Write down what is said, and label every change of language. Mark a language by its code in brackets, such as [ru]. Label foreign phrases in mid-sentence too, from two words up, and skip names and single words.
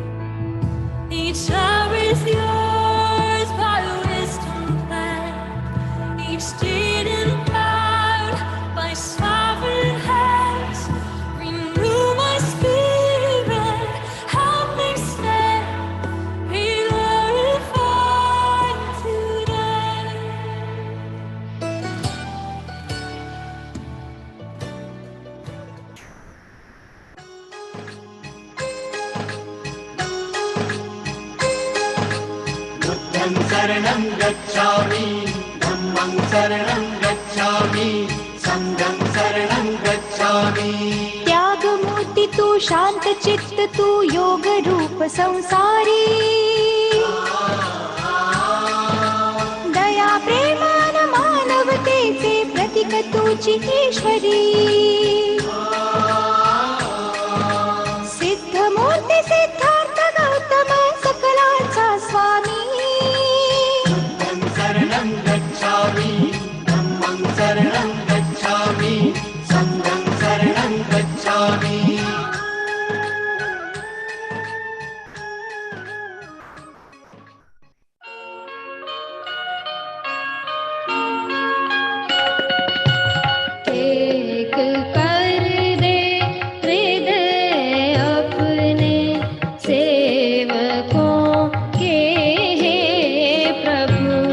[en] Each hour is yours by wisdom planned, each deed empowered by sovereign hands. Renew my spirit, help me stand, be glorified today. [pi] बुद्धं शरणं गच्छामि, धम्मं शरणं गच्छामि, संघं शरणं गच्छामि। [mr] त्याग मूर्ति तू शांत चित्त तू योग रूप संसारी, दया प्रेमान मानवतेचे प्रतीक तुझी ईश्वरी। सिद्ध मूर्ती सिद्धार्थ गौतम सकलांचा स्वामी। [pi] बुद्धं शरणं गच्छामि, धम्मं शरणं गच्छामि, संघं शरणं गच्छामि। [hi] एक कर दे हृदय अपने सेवकों के, हे प्रभु।